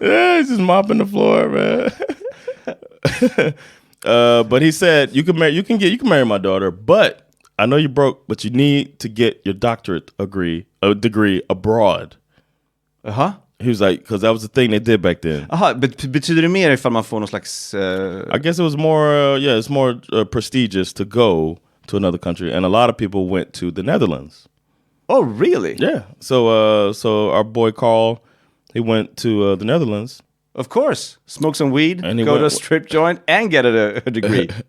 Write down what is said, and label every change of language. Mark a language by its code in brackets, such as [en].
[en] Yeah, he's just mopping the floor, man. But he said, you can marry my daughter, but I know you're broke, but you need to get your doctorate degree abroad. Uh-huh. He was like, because that was the thing they did back then. [sv] Aha, betyder det mer ifall man får någon slags... [en] I guess it was more, it's more prestigious to go to another country, and a lot of people went to the Netherlands. Oh, really? Yeah. So our boy Carl, he went to the Netherlands. Of course. Smoke some weed, and go to a strip joint, and get a degree.